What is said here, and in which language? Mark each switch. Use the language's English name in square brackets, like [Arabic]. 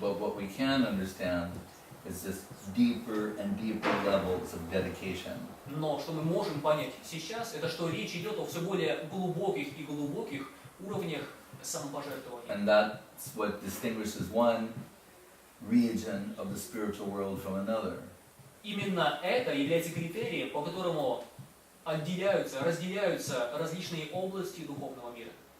[English] But what we can understand is just deeper and deeper levels of dedication. [Russian] Но что мы можем понять сейчас, это что речь идет о все более глубоких и глубоких уровнях самопожертвования. [English] And that's what distinguishes one region of the spiritual world from another. [Russian] Именно это является критерием, по которому разделяются различные области духовного мира.